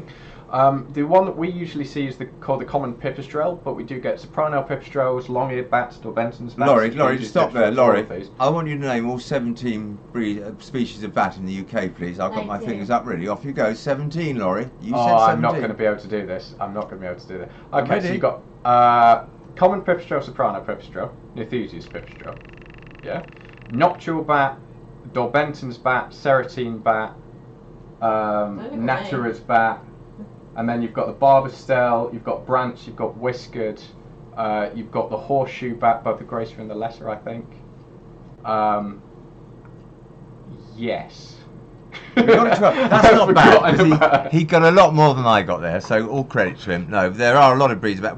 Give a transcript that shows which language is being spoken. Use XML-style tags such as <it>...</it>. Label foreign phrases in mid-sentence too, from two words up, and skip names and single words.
<en>The one that we usually see is called the common pipistrelle, but we do get soprano pipistrelles, long-eared bats, Daubenton's bats. Lawrie, stop there. Lawrie, I want you to name all 17 species of bat in the UK, please. I've got my fingers up really. Off you go. 17, Lawrie. You said 17. I'm not going to be able to do this. Okay, so you've got common pipistrelle, soprano pipistrelle, Nethusius pipistrelle, yeah, noctule bat, Daubenton's bat, serotine bat, Natura's bat. And then you've got the barbastelle, you've got branch, you've got whiskered, you've got the horseshoe bat, both the greater and the lesser, I think. Yes. That's not bad. He got a lot more than I got there, so all credit to him. No, there are a lot of breeds of bat.</en>